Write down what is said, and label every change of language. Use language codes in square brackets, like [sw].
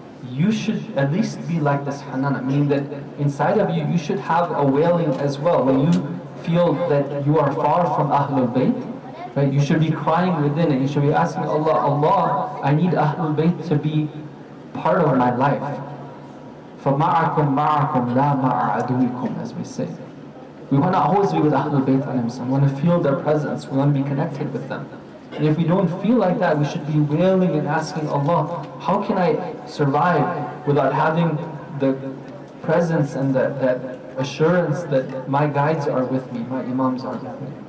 [en] You should at least be like this Hanana, meaning that inside of you, you should have a wailing as well. When you feel that you are far from Ahlul Bayt, right? You should be crying within it. You should be asking Allah, I need Ahlul Bayt to be part of my life. [ar] فَمَعَكُمْ مَعَكُمْ لَا مَعَ عَدُوِكُمْ, [en] as we say. We want to always be with Ahlul Bayt. We want to feel their presence. We want to be connected with them. And if we don't feel like that, we should be wailing and asking Allah, how can I survive without having the presence and that assurance that my guides are with me, my imams are with me.